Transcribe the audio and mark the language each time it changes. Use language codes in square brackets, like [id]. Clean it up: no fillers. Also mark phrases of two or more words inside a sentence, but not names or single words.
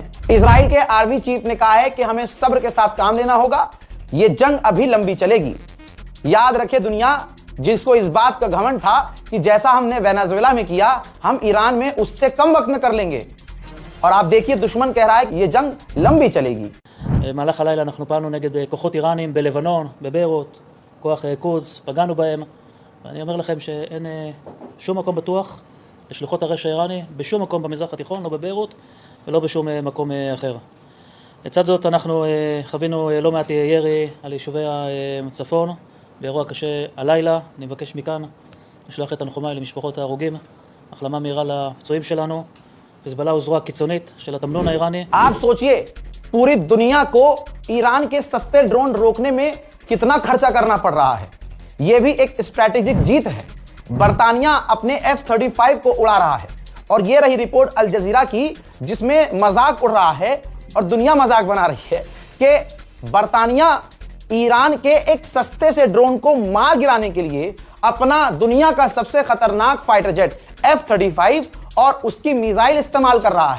[hi] इजराइल के आर्मी चीफ ने कहा है कि हमें सब्र के साथ काम लेना होगा, यह जंग अभी लंबी चलेगी। याद रखे दुनिया, जिसको इस बात का घमंड था कि जैसा हमने वेनेजुएला में किया, हम ईरान में उससे कम वक्त में कर लेंगे, और आप देखिए दुश्मन कह रहा है कि यह जंग लंबी चलेगी। [he] במהלך הלילה אנחנו פעלנו נגד כוחות איראנים בלבנון, בביירות, כוח קודס, פגענו בהם. ואני אומר לכם שאין שום מקום בטוח לשלוחות הרשע האיראני בשום מקום במזרח התיכון, לא בביירות ולא בשום מקום אחר. לצד זאת אנחנו חווינו לא מעט ירי על יישובי הצפון באירוע קשה הלילה. אני מבקש מכאן לשלוח את תנחומיי למשפחות ההרוגים, החלמה מהירה לפצועים שלנו. חיזבאללה הוא זרוע קיצונית של התמנון האיראני. [hi] आप सोचिए, पूरी दुनिया को ईरान के सस्ते ड्रोन रोकने में कितना खर्चा करना पड़ रहा है। यह भी एक स्ट्रैटेजिक जीत है। बर्तानिया अपने F-35 को उड़ा रहा है, और यह रही रिपोर्ट अल जजीरा की, जिसमें मजाक उड़ रहा है और दुनिया मजाक बना रही है कि बर्तानिया ईरान के एक सस्ते से ड्रोन को मार गिराने के लिए अपना दुनिया का सबसे खतरनाक [en] fighter jet [hi] F-35 और उसकी मिसाइल इस्तेमाल कर रहा है।